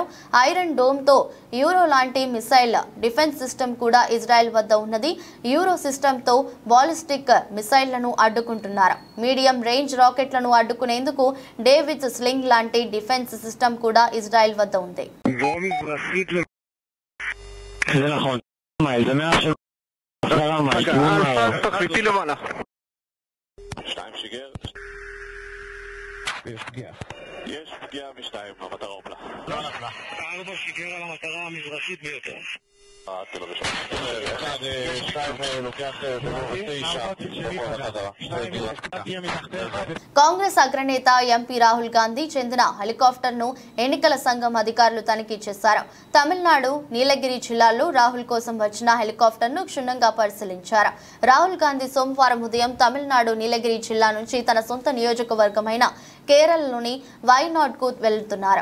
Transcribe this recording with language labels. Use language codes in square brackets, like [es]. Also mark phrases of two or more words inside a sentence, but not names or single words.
[te] ఐరన్ డోమ్తో యూరో లాంటి [en] missile defense system [te] కూడా ఇజ్రాయెల్ వద్ద ఉన్నది. యూరో సిస్టమ్తో బాలిస్టిక్ మిసైళ్లను అడ్డుకుంటున్నారు. [en] medium range [te] రాకెట్లను అడ్డుకునేందుకు డేవిడ్ స్లింగ్ లాంటి [en] defense system [te] కూడా ఇజ్రాయెల్ వద్ద ఉంది. [he] יש פגיעה משתיים, המטרה אומלה. לא נפלה. 4 שיגר על המטרה המזרחית ביותר. תל אביב. 1-2 לוקח [te] కాంగ్రెస్ అగ్రనేత ఎంపీ రాహుల్ గాంధీ చెందిన హెలికాప్టర్ను ఎన్నికల సంఘం అధికారులు తనిఖీ చేశారు. తమిళనాడు నీలగిరి జిల్లాలో రాహుల్ కోసం వచ్చిన హెలికాప్టర్ను క్షుణ్ణంగా పరిశీలించారు. రాహుల్ గాంధీ సోమవారం ఉదయం తమిళనాడు నీలగిరి జిల్లా నుంచి తన సొంత నియోజకవర్గమైన కేరళలోని వైనాడ్కు వెళ్తున్నారు.